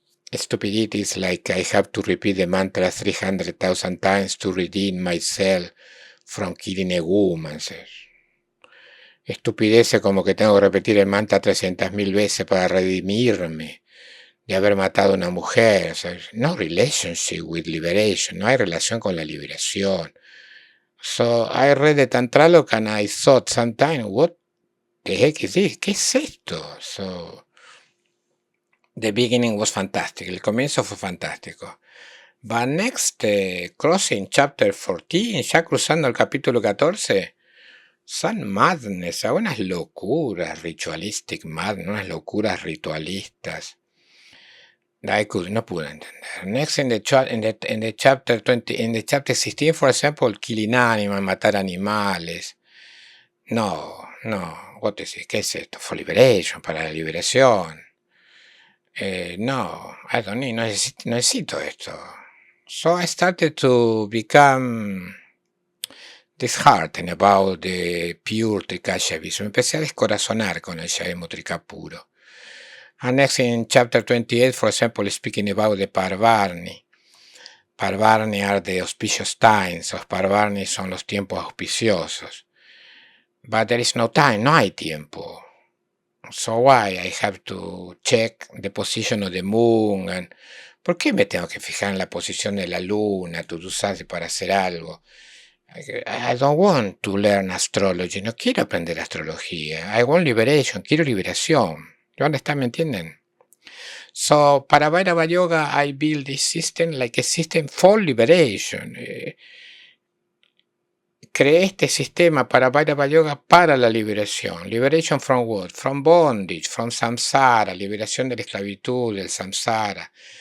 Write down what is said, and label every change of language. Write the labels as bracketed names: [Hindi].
[English] Stupidity is like I have to repeat the mantra 300,000 times to redeem myself from killing a woman. [Spanish] Estupidez como que tengo que repetir el mantra 300,000 veces para redimirme de haber matado a una mujer. [English] No relationship with liberation. [Spanish] No hay relación con la liberación. [English] So I read the Tantraloka and I thought sometimes, what the heck is this? [Spanish] ¿Qué es esto? [English] So the beginning was fantastic. [Spanish] El comienzo fue fantástico. [English] But next, crossing chapter 14, [Spanish] ya cruzando el capítulo 14, [English] some madness, [Spanish] unas locuras [English] ritualistic madness, [Spanish] unas locuras ritualistas. No pude entender. [English] Next in the chapter 20, in the chapter 16, for example, killing animals, [Spanish] matar animales. [English] No, what is it? [Spanish] ¿Qué es esto? [English] For liberation, [Spanish] para la liberación. [English] No, I don't need, [Spanish] no necesito esto. [English] So I started to become disheartened about the pure Trikashaivism. [Spanish] Empecé a descorazonar con el Shaivismo Trika puro. [English] And next in chapter 28, for example, speaking about the Parvarni. Parvarni are the auspicious times. [Spanish] Los Parvarni son los tiempos auspiciosos. [English] But there is no time, no hay tiempo. So why I have to check the position of the moon? [Spanish] And ¿por qué me tengo que fijar en la posición de la luna, [English] to do something, [Spanish] para hacer algo? [English] I don't want to learn astrology. [Spanish] No quiero aprender astrología. [English] I want liberation. [Spanish] Quiero liberación. ¿Dónde está? ¿Me entienden? [English] So, Parabhairavayoga, I build this system like a system for liberation. [Spanish] Creé este sistema Parabhairavayoga para la liberación. [English] Liberation from what? From bondage, from samsara, [Spanish] liberación de la esclavitud, del samsara.